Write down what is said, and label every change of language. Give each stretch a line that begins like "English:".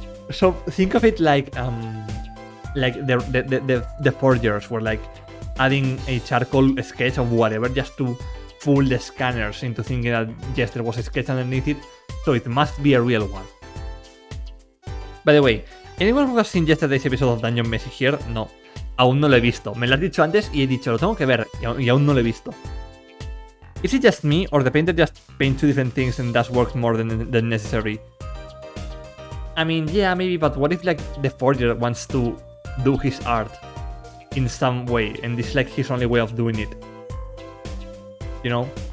English: So think of it like the forgers were like adding a charcoal sketch of whatever just to fool the scanners into thinking that yes, there was a sketch underneath it, so it must be a real one. By the way, anyone who has seen yesterday's episode of Dungeon Messi here?
Spanish: No, aún no lo he visto. Me lo has dicho antes y he dicho, lo tengo que ver, y aún no lo he visto.
English: Is it just me, or the painter just paints two different things and thus works more than necessary? I mean, yeah, maybe, but what if like the forger wants to do his art in some way, and this is like his only way of doing it? You know?